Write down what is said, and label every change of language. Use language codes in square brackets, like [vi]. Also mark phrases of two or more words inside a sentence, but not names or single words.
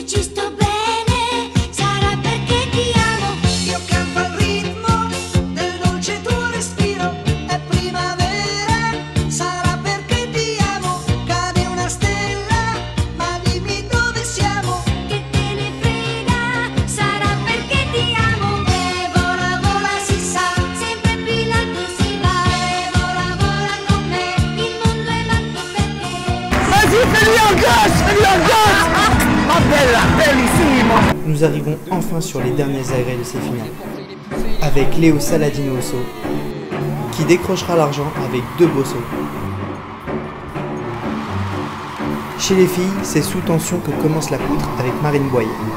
[it] ci sto bene, sarà perché ti amo, io campo al ritmo del dolce tuo respiro, è primavera, sarà perché ti amo, cade una stella, ma dimmi dove siamo, che te ne frega, sarà perché ti amo, e vola vola si sa, sempre più in alto si va, e vola vola con me, il mondo è matto perché. [fr] Vas-y, fais-lui un gosse. Nous arrivons enfin sur les derniers agrès de ces finales, avec Léo Saladino au saut, qui décrochera l'argent avec 2 beaux sauts. Chez les filles, c'est sous tension que commence la poutre avec Marine Boyer.